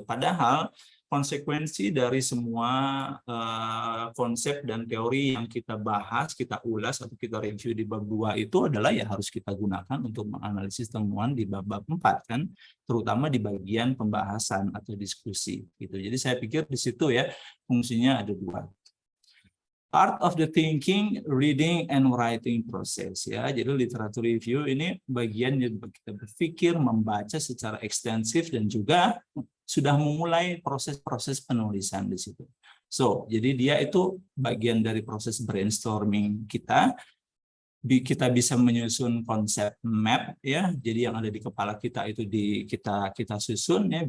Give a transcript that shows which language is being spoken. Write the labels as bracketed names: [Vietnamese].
[Indonesian] Padahal konsekuensi dari semua konsep dan teori yang kita bahas, kita ulas atau kita review di bab 2 itu adalah ya harus kita gunakan untuk menganalisis temuan di bab 4 kan, terutama di bagian pembahasan atau diskusi gitu. Jadi saya pikir di situ ya fungsinya ada 2. [English] Part of the thinking, reading, and writing process ya. [Indonesian] Jadi literatur review ini bagian yang kita berpikir, membaca secara ekstensif dan juga sudah memulai proses-proses penulisan di situ. So, jadi dia itu bagian dari proses brainstorming kita. Kita bisa menyusun konsep map ya, jadi yang ada di kepala kita itu kita susun ya.